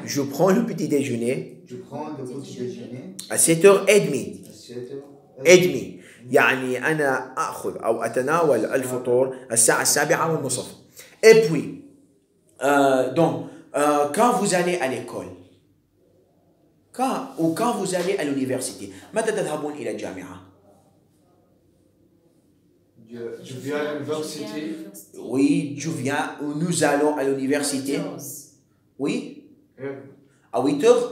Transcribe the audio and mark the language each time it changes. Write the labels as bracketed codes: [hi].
[fr] Je prends le petit déjeuner Je prends le petit déjeuner à 7h30. à 7h30. [ar] ادمي يعني أنا أخذ أو أتناول الفطور الساعة 7:30. [fr] Et puis, quand vous allez à l'école, quand vous allez à l'université, [ar] متى تذهبون إلى الجامعة؟ [fr] Je viens à l'université. Oui, nous allons à l'université. Oui, à 8h.